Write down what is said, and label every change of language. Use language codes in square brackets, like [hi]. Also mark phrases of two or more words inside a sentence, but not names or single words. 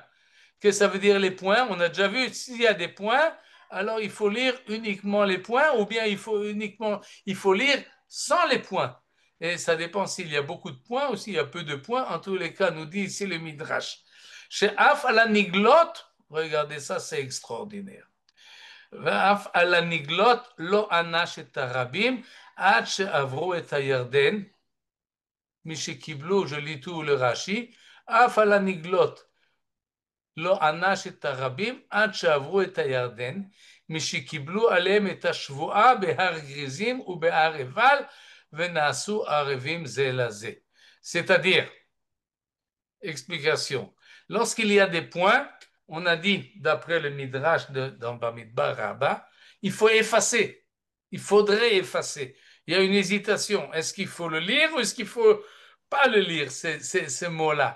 [fr] Qu'est-ce que ça veut dire les points? On a déjà vu, s'il y a des points, alors il faut lire uniquement les points ou bien il faut lire sans les points. Et ça dépend s'il y a beaucoup de points ou s'il y a peu de points. En tous les cas, nous dit ici le Midrash. Chez [he] אף על הנגלות, [fr] regardez ça, c'est extraordinaire. [he] ואף על הנגלות לא ענש את הרבים עד שעברו את הירדן, מי שקיבלו, [fr] je lis tout le Rashi, [he] אף על הנגלות לא ענש את הרבים עד שעברו את הירדן, מי שקיבלו עליהם את השבועה בהר גריזים ובהר עיבל, ונעשו ערבים זה לזה. [fr] C'est-à-dire, explication, lorsqu'il y a des points, on a dit, d'après le Midrash dans Bamidbar Rabbah, il faut effacer. Il faudrait effacer. Il y a une hésitation. Est-ce qu'il faut le lire ou est-ce qu'il ne faut pas le lire, ces mots-là?